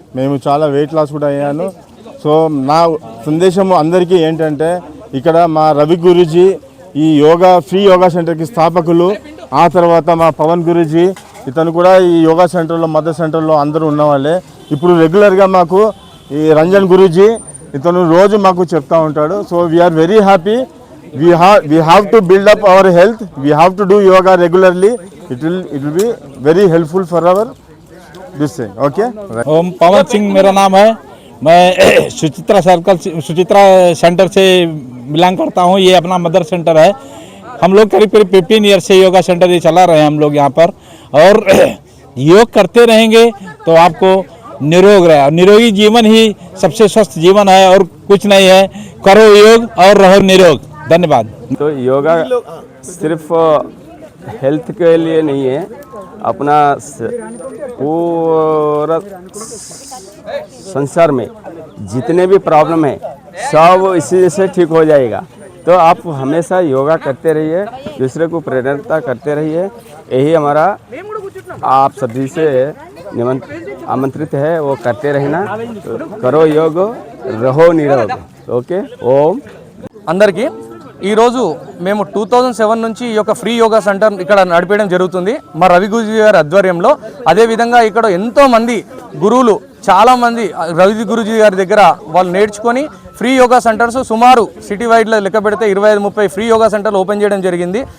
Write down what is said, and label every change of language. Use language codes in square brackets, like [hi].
[te] మేము చాలా weight loss కూడా అయ్యాను. సో నా సందేశం అందరికీ ఏంటంటే, ఇక్కడ మా రవి గురూజీ ఈ ఫ్రీ యోగా సెంటర్కి స్థాపకులు. ఆ తర్వాత మా పవన్ గురూజీ, ఇతను కూడా ఈ యోగా సెంటర్లో, మదర్ సెంటర్లో అందరూ ఉన్నవాళ్ళే. ఇప్పుడు రెగ్యులర్గా మాకు ఈ రంజన్ గురూజీ, ఇతను రోజు మాకు చెప్తూ ఉంటాడు. [en] So we are very happy. We have to build up our health. We have to do yoga regularly. It will be very helpful for our this thing. Okay. [hi] ओम पवन सिंह मेरा नाम है. मैं सुचित्रा सेंटर से बिलोंग करता हूँ. ये अपना मदर सेंटर है. हम लोग करीब 15 ईयर से योगा सेंटर ये चला रहे हैं हम लोग यहाँ पर. और योग करते रहेंगे तो आपको निरोग रहे. निरोगी जीवन ही सबसे स्वस्थ जीवन है और कुछ नहीं है. करो योग और रहो निरोग. धन्यवाद. तो योगा सिर्फ हेल्थ के लिए नहीं है, अपना पूरा संसार में जितने भी प्रॉब्लम है सब इसी से ठीक हो जाएगा. तो आप हमेशा योगा करते रहिए, दूसरे को प्रेरणा करते रहिए. यही हमारा आप सभी से आमंत्रित है, वो करते रहना. तो करो योग, रहो निरोग. ओके. ओम. [te] అందరికీ ఈరోజు మేము 2007 నుంచి ఈ యొక్క ఫ్రీ యోగా సెంటర్ ఇక్కడ నడిపేయడం జరుగుతుంది మా రవి గురూజీ గారి ఆధ్వర్యంలో. అదేవిధంగా ఇక్కడ ఎంతోమంది గురువులు చాలామంది రవి గురూజీ గారి దగ్గర వాళ్ళు నేర్చుకొని ఫ్రీ యోగా సెంటర్స్ సుమారు సిటీ వైడ్లో లెక్క పెడితే 25-30 ఫ్రీ యోగా సెంటర్లు ఓపెన్ చేయడం జరిగింది.